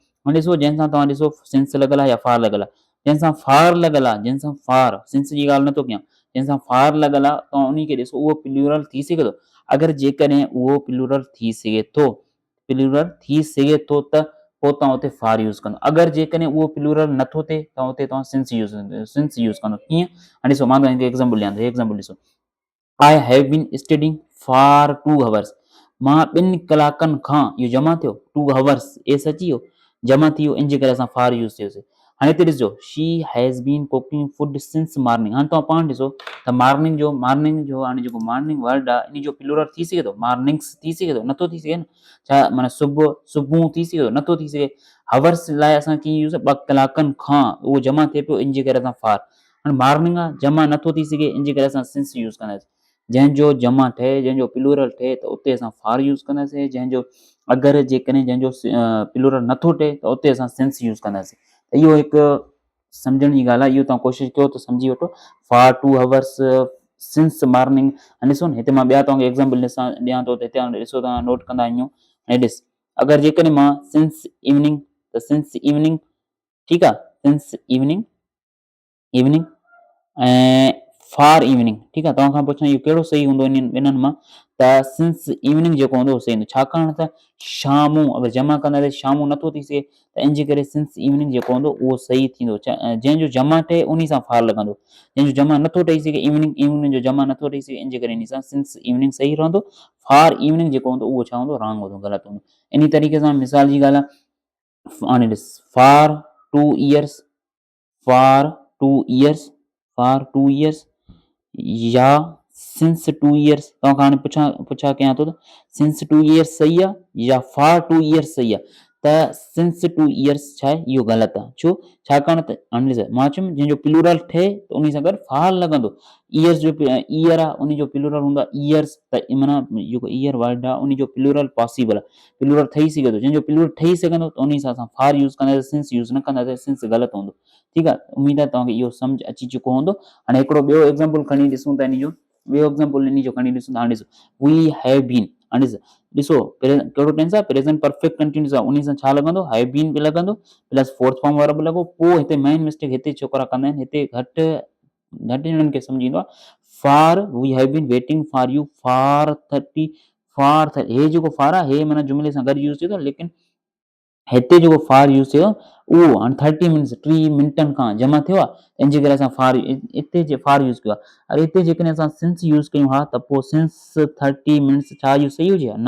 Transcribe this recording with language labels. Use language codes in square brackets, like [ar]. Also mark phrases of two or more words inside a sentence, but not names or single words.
[sd] हाणे ॾिसो जंहिंसां तव्हां ॾिसो सिंस लॻल आहे या फार लॻल आहे, जंहिंसां फार लॻल आहे, जंहिंसां फार, सिंस जी ॻाल्हि नथो कयां, जंहिंसां फार लॻल आहे, तव्हां उन खे ॾिसो, उहो प्लूरल थी सघे थो। अगरि जेकॾहिं उहो प्लूरल थी सघे थो, त पोइ तव्हां उते फार यूज़ कंदो। अगरि जेकॾहिं उहो प्लूरल नथो थिए, त उते तव्हां सिंस यूज़ कंदो। कीअं, हाणे ॾिसो मां तव्हांखे एग्ज़ाम्पल ॾियां थो, एग्ज़ाम्पल ॾिसो, [en] I have been studying for 2 hours. [sd] मां 2 कलाकनि खां, इहो जमा थियो, 2 hours, एस अची वियो, जमा थी वियो, इन जे करे असां फार यूज़ कयोसीं। हाणे हिते ॾिसो, [en] She has been cooking food since morning. [sd] हाणे तव्हां पाण ॾिसो त मॉर्निंग जो हाणे जेको [en] morning word [sd] आहे, इन जो प्लूरल थी सघे थो, मॉर्निंग्स थी सघे थो, नथो थी सघे न। छा माना सुबुह थी सघे थो, नथो थी सघे। हवर्स लाइ असां कीअं यूज़, 2 कलाकनि खां, उहो जमा थिए पियो, इन जे करे असां फार। हाणे मॉर्निंग आहे, जमा नथो थी सघे, इन जे करे असां सिंस यूज़ कंदासीं। जंहिंजो जमा ठहे, जंहिंजो प्लूरल ठहे, त उते असां फार यूज़ कंदासीं। अगरि जेकॾहिं जंहिंजो प्लूरल नथो ठहे, त उते असां सिंस यूज़ कंदासीं। त इहो हिकु सम्झण जी ॻाल्हि आहे, इहो तव्हां कोशिशि कयो त सम्झी वठो। [en] for 2 hours, since morning. [sd] हाणे ॾिसो न, हिते मां ॿिया तव्हांखे एग्ज़ाम्पल ॾियां थो, त हिते हाणे ॾिसो, तव्हां नोट कंदा वञो। ऐं ॾिस, अगरि जेकॾहिं मां [en] since evening, [sd] त [en] since evening, [sd] ठीकु आहे, [en] since evening, ऐं for evening, [sd] ठीकु आहे। तव्हां खां पुछां इहो कहिड़ो सही हूंदो ॿिन्हिनि मां, त [en] since evening [sd] जेको हूंदो उहो सही हूंदो। छाकाणि त शामूं, अगरि जमा कंदासीं, शामूं नथो थी सघे, त इन जे करे [en] since evening [sd] जेको हूंदो उहो सही थींदो। जंहिंजो जमा ठहे उन सां फार लॻंदो, जंहिंजो जमा नथो ठही सघे, इवनिंग जो जमा नथो ठही सघे, इन जे करे इन सां [en] since evening [sd] सही रहंदो। [en] for evening [sd] जेको हूंदो उहो छा हूंदो, रॉन्ग हूंदो, ग़लति हूंदो। इन तरीक़े सां मिसाल जी ॻाल्हि आहे, हाणे ॾिस, [en] for 2 years, for 2 years, या since 2 years. [sd] तव्हां खां हाणे पुछा कयां थो, त [en] since 2 years [sd] सही आहे या [en] for 2 years [sd] सही आहे, त [en] since 2 years [sd] छा आहे, इहो ग़लति आहे। छो, छाकाणि त हाणे ॾिस, मां चयुमि जंहिंजो प्लूरल थिए, त उन सां गॾु फार लॻंदो। ईयर्स जो ईयर आहे, उन जो प्लूरल हूंदो आहे ईयर्स, त माना जेको [en] year word [sd] आहे, उन जो [en] plural possible [sd] आहे, प्लूरल ठही सघे थो। जंहिंजो प्लूरल ठही सघंदो, त उन सां असां फार यूज़ कंदासीं, सिंस यूज़ न कंदासीं, सिंस ग़लति हूंदो, ठीकु आहे। उमेद आहे तव्हांखे इहो सम्झ अची चुको हूंदो। हाणे हिकिड़ो ॿियो एग्ज़ाम्पल खणी ॾिसूं था, ॿियो एग्ज़ाम्पल इन जो खणी ॾिसूं था। हाणे ॾिसो, [en] we have been. [sd] हाणे ॾिसो कहिड़ो टेंस आहे, [en] present perfect continuous [sd] आहे, उन सां छा लॻंदो, [en] have been [sd] बि लॻंदो, [en] plus fourth form verb लॻो। [sd] पोइ हिते [en] main mistake [sd] हिते छोकिरा कंदा आहिनि, हिते घटि ॼणनि खे सम्झ ईंदो आहे। [en] for we have been waiting for you for 30, [sd] हे जेको फॉर आहे, हे माना जुमिले सां गॾु यूज़ थिए थो, लेकिन हिते जेको फार यूज़ थियो, उहो हाणे 30 मिनट्स, 30 मिंटनि खां जमा थियो आहे, इन जे करे असां हिते फार यूज़ कयो आहे। अरे हिते जेकॾहिं असां सिंस यूज़ कयूं हा, त पोइ [en] since 30 minutes [sd] छा इहो सही हुजे, न।